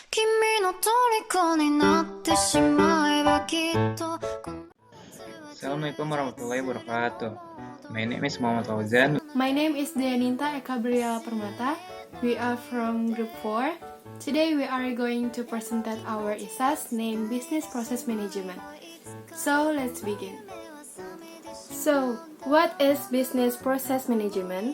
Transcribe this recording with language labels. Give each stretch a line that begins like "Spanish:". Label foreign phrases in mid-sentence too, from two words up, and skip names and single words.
Japanese: 君の虜になってしまえばきっと
Arabic: السلام عليكم ورحمة الله وبركاته.
English: My name is Muhammad Fauzan. My name is Deaninta Eka Briela Permata. We are from Group 4. Today we are going to present our ISAS named Business Process Management. So let's begin. So, what is Business Process Management?